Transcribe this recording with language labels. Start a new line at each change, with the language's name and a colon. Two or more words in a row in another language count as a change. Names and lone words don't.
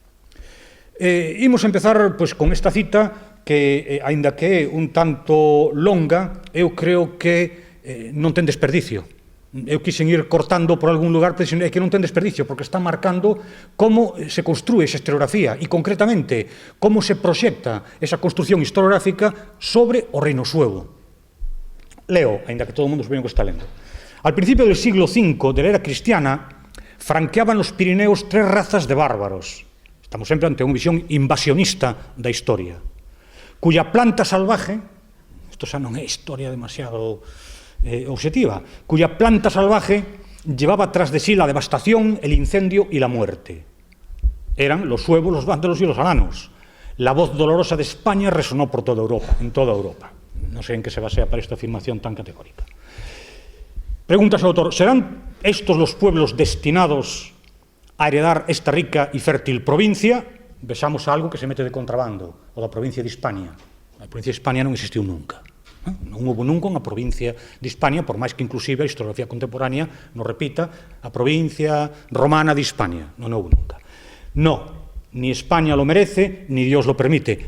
Galician: Imos empezar con esta cita que, aínda que é un tanto longa, eu creo que non ten desperdicio. Eu quixen ir cortando por algún lugar, pero é que non ten desperdicio, porque está marcando como se construe esa historiografía e, concretamente, como se proxecta esa construción historiográfica sobre o reino suevo. Leo, aínda que todo o mundo supoño que está lendo.
Spanish: Al principio del siglo V de la era cristiana, franqueaban los Pirineos 3 razas de bárbaros.
Galician: Estamos sempre ante unha visión invasionista da historia,
Spanish: cuya planta salvaje,
Galician: isto xa non é historia demasiado objetiva,
Spanish: cuya planta salvaje llevaba tras de sí la devastación, el incendio y la muerte. Eran los suevos, los vándalos y los alanos. La voz dolorosa de España resonó por toda Europa, en toda Europa. No sé en qué se basea para esta afirmación tan categórica. Pregunta su autor, ¿serán estos los pueblos destinados a heredar esta rica y fértil provincia?
Galician: Vexamos algo que se mete de contrabando, o da provincia de Hispania. A provincia de Hispania non existiu nunca. Non houve nunca unha provincia de Hispania, por máis que inclusive a historiografía contemporánea nos repita a provincia romana de Hispania. Non houve nunca.
Spanish: No, ni España lo merece, ni Dios lo permite.